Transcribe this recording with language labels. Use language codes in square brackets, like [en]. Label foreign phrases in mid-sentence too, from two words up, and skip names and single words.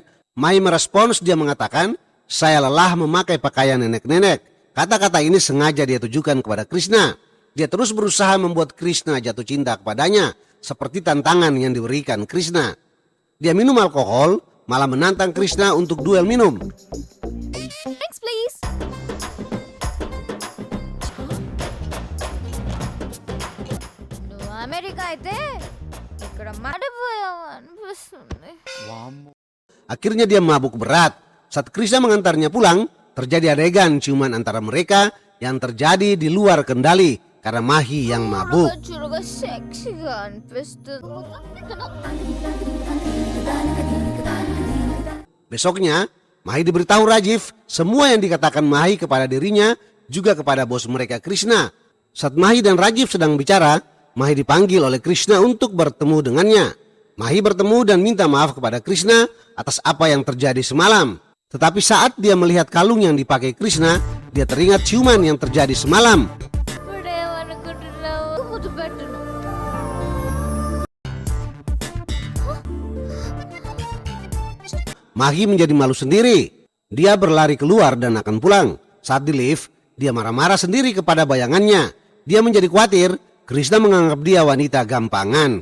[id] Mahi merespons, dia mengatakan, saya lelah memakai pakaian nenek-nenek. Kata-kata ini sengaja dia tujukan kepada Krishna. Dia terus berusaha membuat Krishna jatuh cinta kepadanya, seperti tantangan yang diberikan Krishna. Dia minum alkohol, malah menantang Krishna untuk duel minum. [en] Thanks, please. [te] నువ్వు అమెరికా అయితే ఇక్కడ మాడిపోయావు అనిపిస్తుంది. [id] Akhirnya dia mabuk berat. Saat Krishna mengantarnya pulang, terjadi adegan ciuman antara mereka yang terjadi di luar kendali karena Mahi yang mabuk. [te] చురుగా సెక్సీగా అనిపిస్తుంది. [id] Besoknya, Mahi diberitahu Rajiv semua yang dikatakan Mahi kepada dirinya juga kepada bos mereka Krishna. Saat Mahi dan Rajiv sedang bicara, Mahi dipanggil oleh Krishna untuk bertemu dengannya. Mahi bertemu dan minta maaf kepada Krishna atas apa yang terjadi semalam. Tetapi saat dia melihat kalung yang dipakai Krishna, dia teringat ciuman yang terjadi semalam. [te] ఇప్పుడేమనుకుంటున్నావు? ముద్దు పెట్టను. [id] Mahi menjadi malu sendiri. Dia berlari keluar dan akan pulang. Saat di lift, dia marah-marah sendiri kepada bayangannya. Dia menjadi khawatir Krishna menganggap dia wanita gampangan.